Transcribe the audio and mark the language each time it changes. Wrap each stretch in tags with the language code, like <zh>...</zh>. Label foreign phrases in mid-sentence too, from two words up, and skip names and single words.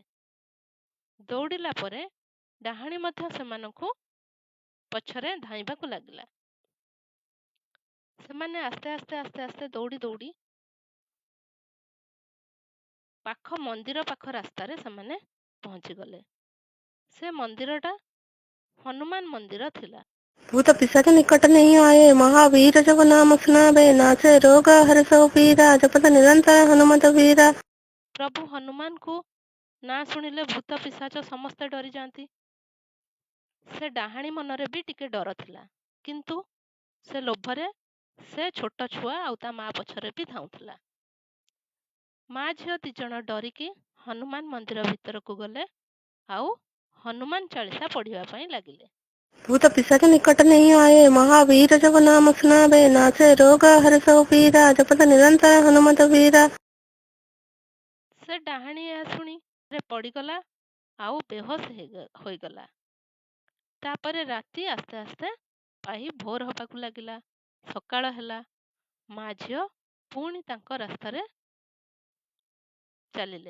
<or>ଦୌଡ଼ିଲା ପରେ ଡାହାଣୀ ମଧ୍ୟ ସେମାନଙ୍କୁ ପଛରେ ଧାଇଁବାକୁ ଲାଗିଲା। ସେମାନେ ଆସ୍ତେ ଆସ୍ତେ ଆସ୍ତେ ଆସ୍ତେ ଦୌଡ଼ି ଦୌଡ଼ି ପାଖ ମନ୍ଦିର ପାଖ ରାସ୍ତାରେ ସେମାନେ ପହଞ୍ଚିଗଲେ। ସେ ମନ୍ଦିରଟା ହନୁମାନ ମନ୍ଦିର ଥିଲା।</or> <awa>भूत पिशाच निकट नहीं आए, महावीर जब नाम सुनावे, नासे रोग हर सौ पीरा, जपत निरंतर हनुमत वीरा।</awa> <or>ପ୍ରଭୁ ହନୁମାନଙ୍କୁ ନାଁ ଶୁଣିଲେ ଭୂତ ପିଶାଚ ସମସ୍ତେ ଡରିଯାଆନ୍ତି। ସେ ଡାହାଣୀ ମନରେ ବି ଟିକେ ଡର ଥିଲା, କିନ୍ତୁ ସେ ଲୋଭରେ ସେ ଛୋଟ ଛୁଆ ଆଉ ତା ମା ପଛରେ ବି ଧାଉଁଥିଲା। ମା ଝିଅ ଦି ଜଣ ଡରିକି ହନୁମାନ ମନ୍ଦିର ଭିତରକୁ ଗଲେ ଆଉ ହନୁମାନ ଚାଳିଶା ପଢ଼ିବା ପାଇଁ ଲାଗିଲେ।</or> <awa>भूत पिशाच निकट नहीं आए, महावीर जब नाम सुनावे, नासे रोग हर सौ पीरा, जपत निरंतर हनुमत वीरा।</awa> <or>ସେ ଡାହାଣୀ ଏହା ଶୁଣି ପଡ଼ିଗଲା ଆଉ ବେହୋସ ହୋଇଗଲା। ତାପରେ ରାତି ଆସ୍ତେ ଆସ୍ତେ ପାହି ଭୋର ହେବାକୁ ଲାଗିଲା। ସକାଳ ହେଲା। ମା ଝିଅ ପୁଣି ତାଙ୍କ ରାସ୍ତାରେ ଚାଲିଲେ।</or>